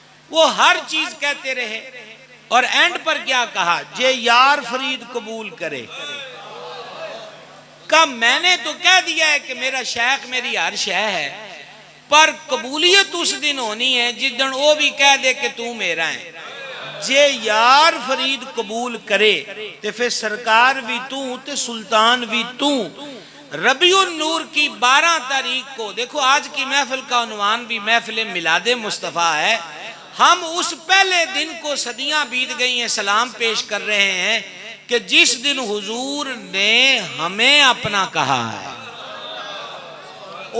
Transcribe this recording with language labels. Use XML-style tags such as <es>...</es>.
<ur>وہ ہر چیز کہتے رہے، اور اینڈ پر کیا کہا؟</ur> <pa>جے یار فرید قبول کرے.</pa> <ur>کہا میں نے تو کہہ دیا ہے کہ میرا شیخ میری ہر شے ہے، پر قبولیت اس دن ہونی ہے جس دن وہ بھی کہہ دے کہ تو میرا ہے.</ur> <pa>جے یار فرید قبول کرے تے پھر سرکار بھی تو تے سلطان بھی تو.</pa> <ur>ربیع النور کی 12 تاریخ کو، دیکھو آج کی محفل کا عنوان بھی محفل میلاد مصطفیٰ ہے. ہم اس پہلے دن کو صدیاں بیت گئی ہیں سلام پیش کر رہے ہیں کہ جس دن حضور نے ہمیں اپنا کہا ہے.</ur>